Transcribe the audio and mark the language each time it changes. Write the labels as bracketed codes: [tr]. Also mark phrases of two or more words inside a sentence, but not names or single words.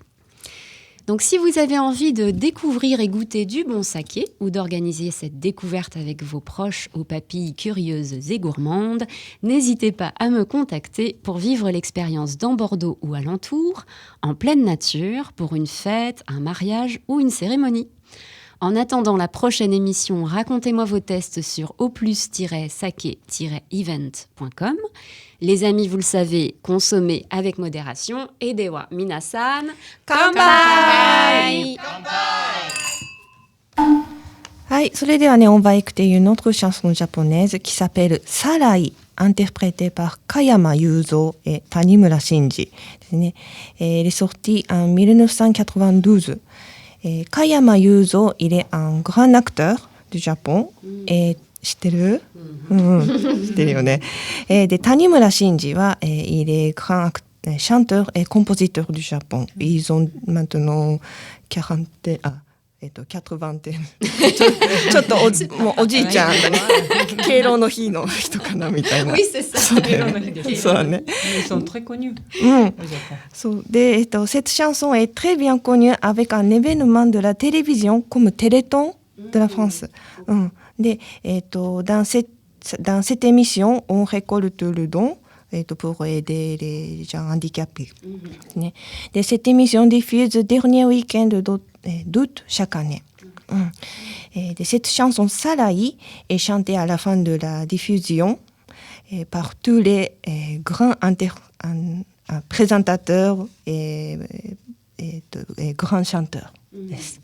[fr] Donc si vous avez envie de découvrir et goûter du bon saké ou d'organiser cette découverte avec vos proches aux papilles curieuses et gourmandes, n'hésitez pas à me contacter pour vivre l'expérience dans Bordeaux ou alentour, en pleine nature, pour une fête, un mariage ou une cérémonie. En attendant la prochaine émission, racontez-moi vos tests sur oplus-sake-event.com. Les amis, vous le savez, consommez avec modération. [ja] Et では皆さん、乾杯! はい、それではね、 [fr] on va écouter une autre chanson japonaise qui s'appelle Sarai, interprétée par Kayama Yuzo et Tanimura Shinji. Elle est sortie en 1992. Kayama Yuzo, il est un grand acteur du Japon. [ja] Et 知ってる？知ってるよね。で、Tanimura Shinji は、 [fr] il est grand chanteur et compositeur du Japon. Ils ont maintenant [ja] 41 80 点ちょっともうおじいちゃんだね敬老の日の人かなみたいな [fr] Oui, c'est ça. [ja] そうだよねそうだね [fr] Ils sont très connus [ja] うん [fr] au Japon. そうで、cette chanson est très bien connue avec un événement de la télévision comme Téléthon de la France、うんで、dans cette émission on récolte le don pour aider les gens handicapés、 [ja] ね、で [fr] cette émission diffuse le dernier week-end d'août chaque année、うんで cette chanson Sarai est chantée à la fin de la diffusion par tous les grands présentateurs et grands chanteurs です。